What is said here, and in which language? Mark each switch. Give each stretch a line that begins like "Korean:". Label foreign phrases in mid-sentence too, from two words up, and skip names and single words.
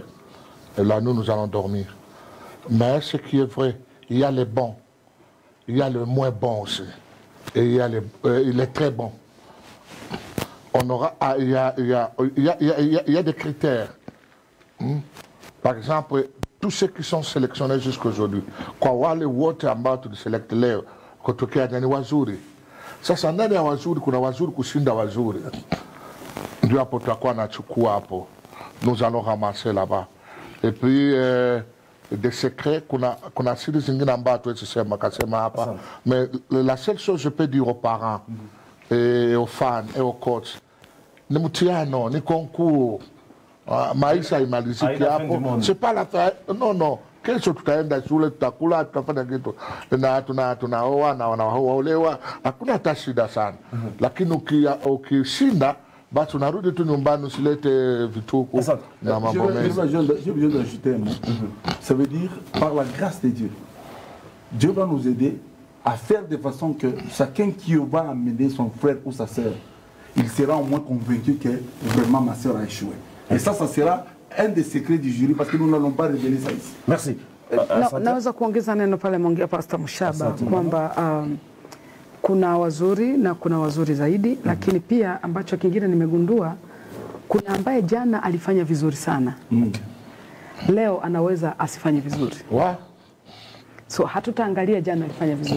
French: Et là, nous allons dormir. Mais ce qui est vrai, il y a les bons, il y a le moins bon aussi. Et il y a les très bons. On aura, il y a des critères. Par exemple, tous ceux qui sont sélectionnés jusqu'à aujourd'hui,
Swahili: kwa wale wote ambao tuliselect leo kutokea ni wazuri. Sasa ndani ya wazuri kuna wazuri kushinda wazuri. Ndio hapo tutakuwa nachukua hapo.
French: Nous allons ramasser là-bas. Et puis des secrets
Swahili: kuna siri zingine ambazo tuwezi sema kasema hapa.
French: Mais la seule chose je peux dire aux parents et aux fans et aux coachs,
Swahili: ni mtihano, ni concours. Maisha imaliziki hapo.
French: C'est pas la fin. Non.
Swahili: Kesho tutaenda shule, tutakula, tutafanya kitu. Tunaoa na wanaolewa, hakuna hata shida sana. Lakini ukishinda, basi unarudi tu nyumbani usilete vituko na mambo mengi.
French: J'ai besoin d'ajouter un mot. Ça veut dire, par la grâce de Dieu, Dieu va nous aider à faire de façon que chacun qui va amener son frère ou sa sœur, il sera au moins convaincu que vraiment ma sœur a échoué. Et ça sera un des secrets du jury parce que nous n'allons pas révéler ça ici. Merci.
Swahili: Naweza kuongeza neno pale mwongea Pastor Mshaba kwamba kuna wazuri na kuna wazuri zaidi, lakini pia ambacho kingine nimegundua kuna ambaye jana alifanya vizuri sana. Leo anaweza asifanye vizuri. So hatutaangalia jana alifanya vizuri.